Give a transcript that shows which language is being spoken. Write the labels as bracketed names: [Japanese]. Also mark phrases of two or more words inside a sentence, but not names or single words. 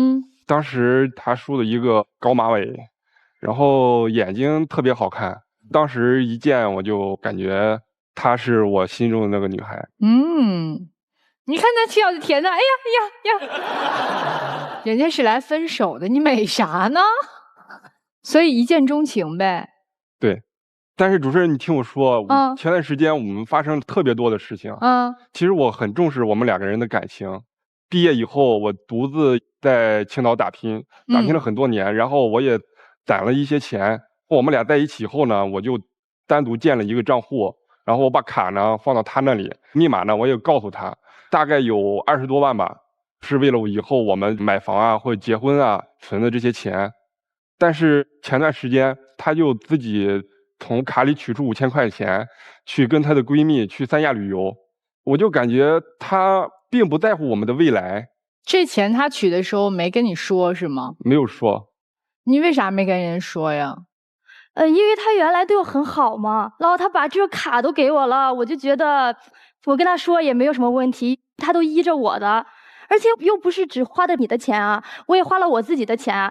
[Chinese] 當時他梳了一個高馬尾，然後眼睛特別好看，當時一見我就感覺她是我心中的那個女孩。你看他笑的甜的，哎呀哎呀呀！人家是來分手的，你美啥呢？所以一見鍾情唄。對，但是主持人，你聽我說，前段時間我們發生了特別多的事情。其實我很重視我們2個人的感情。畢業以後，我獨自在青島打拼了很多年，然後我也攢了一些錢。我們倆在一起以後呢，我就單獨建了一個賬戶，然後我把卡呢放到他那裡，密碼呢我也告訴他，大概有20多萬吧，是為了以後我們買房啊或者結婚啊存的這些錢。但是前段時間他就自己從卡裡取出5000塊錢，去跟她的閨蜜去三亞旅遊，我就感覺他並不在乎我们的未來。這錢他取的時候沒跟你說是嗎？沒有說。你為啥沒跟人說呀？因為他原來對我很好嘛，然後他把這個卡都給我了，我就覺得我跟他說也沒有什麼問題，他都依着我的，而且又不是只花的你的錢啊，我也花了我自己的錢。